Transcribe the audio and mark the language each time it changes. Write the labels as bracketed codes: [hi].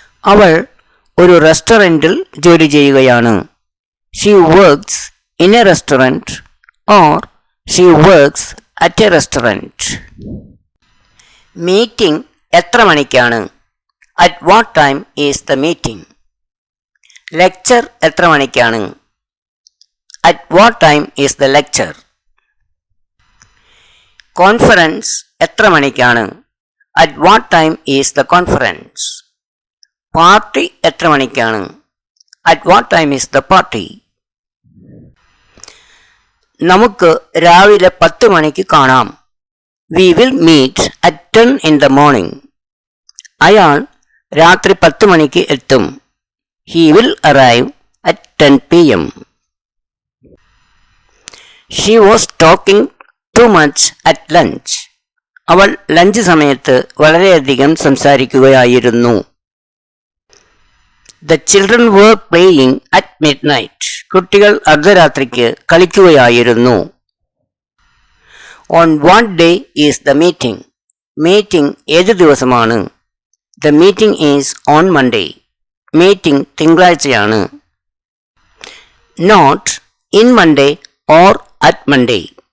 [ml] അവൾ ഒരു റെസ്റ്റോറൻറ്റിൽ ജോലി ചെയ്യുകയാണ്. [en] She works in a restaurant or she works at a restaurant. [ml] Meeting എത്ര മണിക്കാണ്? [en] At what time is the meeting? [ml] Lecture എത്ര മണിക്കാണ്? [en] At what time is the lecture? [ml] Conference എത്ര മണിക്കാണ്? [en] At what time is the conference? [ml] Party എത്ര മണിക്കാണ്? [en] At what time is the party? [ml] നമുക്ക് രാവിലെ 10 മണിക്ക് കാണാം. [en] We will meet at 10 in the morning. [ml] അയാൾ രാത്രി 10 മണിക്ക് എത്തും. [en] He will arrive at 10 p.m. She was talking too much at lunch. [ml] അവൾ ലഞ്ച് സമയത്ത് വളരെയധികം സംസാരിക്കുകയായിരുന്നു. [en] The children were playing at midnight. [ml] കുട്ടികൾ അർദ്ധരാത്രിക്ക് കളിക്കുകയായിരുന്നു. [en] On what day is the meeting? [ml] Meeting ഏത് ദിവസമാണ്? [en] The meeting is on Monday. [ml] Meeting തിങ്കളാഴ്ചയാണ്. [en] Not in Monday or at Monday.